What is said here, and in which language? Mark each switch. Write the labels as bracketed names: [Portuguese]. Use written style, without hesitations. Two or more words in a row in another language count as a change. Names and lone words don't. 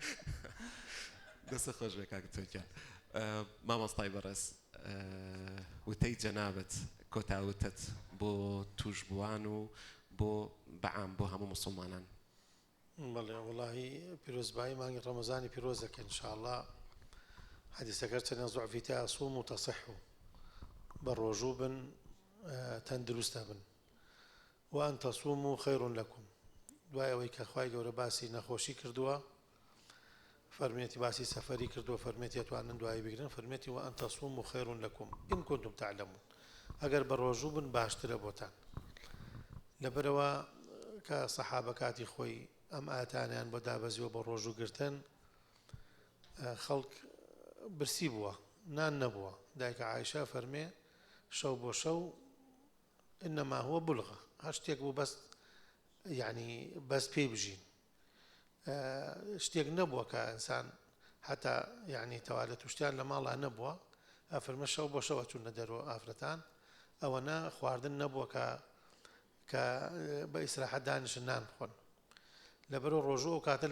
[Central Kurdish] دەستە خۆش بێ کاک تۆکیان مامۆستای بەڕێز وتەی جەنابەت کۆتاوتت بۆ توشبووان و بۆ بەعام بۆ هەموو موسڵمانان بەڵێ وڵاهی پیرۆزبایی مانگی ڕەمەزانی پیرۆزەکە ئینشاءالله حەدیسەکە چەندە ضعفی تایە [Arabic] صوموا وتصحوا [Central Kurdish] بە ڕۆژوو بن تەندروستە بن [Arabic] وأن تصوموا خير لكم [Central Kurdish] دوای ئەوەی کە خوای گەورە باسی نەخۆشی کردووە فەرمێتی باسی سەفەری کردووە فەرمێتی ئەتوانن دوایی بگرن فەرمێتی [Arabic] وأن تصوموا خير لكم إن كنتم تعلمون [Central Kurdish] ئەگەر بە ڕۆژوو بن باشترە بۆتان لەبەرەوە کە سەحابە کاتی خۆی ئەم ئاتانیان بۆ دابەزیوە بە ڕۆژوو گرتن خەڵک برسی بووە نان نەبووە دایکە عایشە فەرمێ شەو بۆ شەو [Arabic] إنما هو بلغة [Central Kurdish] هەشتێک بوو بەس یعنی بەس پێی بژین شتێک نەبووە کە ئینسان حتا یعنی تەوالە توشتیان لە ماڵا نەبووە ئەفەرمە شەو بۆ شەوە چوونە دەرەوە ئافرەتان ئەوەنە خواردن نەبووە کە بە ئیسراحەت دانیشن نان بخۆن لەبەرەوە ڕۆژوو ئەو کاتە